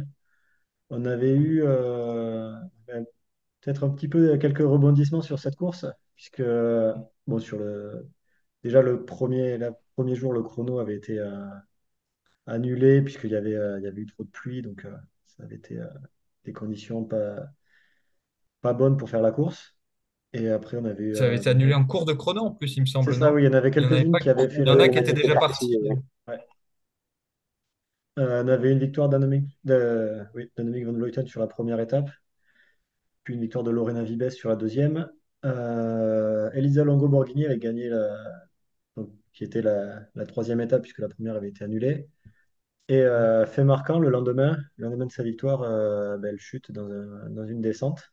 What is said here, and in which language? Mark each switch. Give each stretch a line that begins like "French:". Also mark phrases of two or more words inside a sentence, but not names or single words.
French: On avait eu ben, peut-être un petit peu quelques rebondissements sur cette course, puisque bon, déjà premier jour, le chrono avait été annulé puisqu'il y avait eu trop de pluie, donc ça avait été des conditions pas bonnes pour faire la course. Et après, on avait eu, Ça avait été annulé en cours de chrono en plus, il me c'est semble, ça, non? oui, il y en avait Il y en avait quelques-unes pas. qui avaient fait Il y en Oui, a il y qui en a étaient qui étaient déjà partis. partis. ouais. On avait une victoire oui, d'Annemiek van Vleuten sur la première étape, puis une victoire de Lorena Vibes sur la deuxième. Elisa Longo-Borghini avait gagné qui était la troisième étape puisque la première avait été annulée. Et fait marquant, le lendemain de sa victoire, ben, elle chute dans une descente.